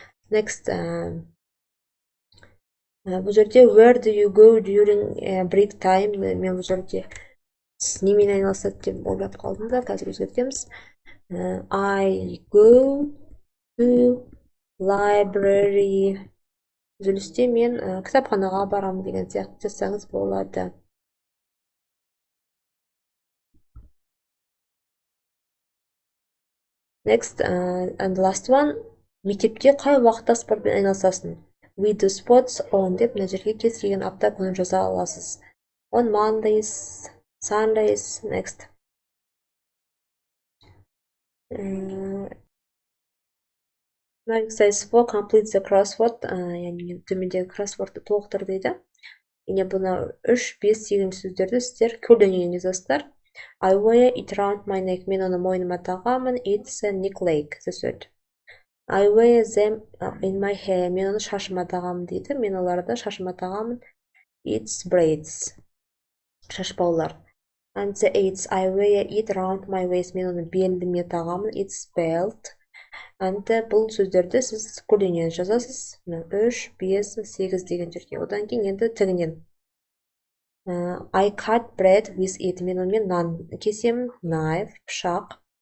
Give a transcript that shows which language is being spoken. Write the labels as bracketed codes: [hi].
[en] Next, [kk] бұл жерде [en] where do you go during break time? [kk] Мен бұл жерде сіз немен айналысады деп ойлап қалдым да, қазір өзгертеміз. [en] I go to library. [kk] Үзілісте мен кітапханаға барамын деген сияқты жазсаңыз болады. [en] Next, and last one. [kk] Мектепте қай уақытта спортпен айналысасың? [en] We do sports on [kk] деп мына жерге кез келген апта күнін жаза аласыз. [en] On Mondays, Sundays. Next. Exercise 4, complete the crossword. [kk] Яғни төмендегі crosswordты толықтыр дейді. Яғни бұны 3, 5, 8 сөздерді сіздер көлденеңінен жазасыздар. [en] I wear it around my neck. [kk] Мен оны мойныма тағамын. [en] It's a necklace. The third. I wear them in my hair. [kk] Мен оны шашыма тағамын дейді. Мен оларды шашыма тағамын. [en] It's braids. [kk] Шашбаулар. [en] And the eighth, I wear it around my waist. [kk] Мен оны беліме тағамын. [en] It's belt. [kk] And бұл сөздерді сіз көлденеңінен жазасыз. 3, 5, 8 деген жерге. Одан кейін енді тігінен. [en] I cut bread with it. [kk] Мен онымен нан кесемін. [en] Knife, [kk] пышақ.